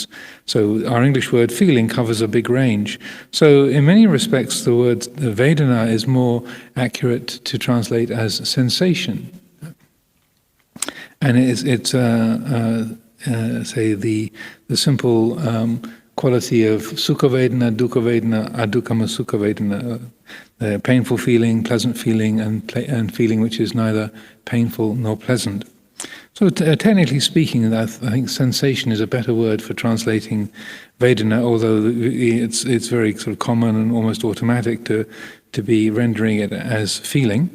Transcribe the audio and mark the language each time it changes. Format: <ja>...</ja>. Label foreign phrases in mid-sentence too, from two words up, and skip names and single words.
<en>So our English word feeling covers a big range. So in many respects, the word vedana is more accurate to translate as sensation. And it's say the simple quality of</en> <pi>sukha vedana, dukkha vedana, adukkama sukha vedana,</pi> <en>painful feeling, pleasant feeling, and feeling which is neither painful nor pleasant. So technically speaking, I think sensation is a better word for translating vedana, although it's very sort of common and almost automatic to be rendering it as feeling.</en>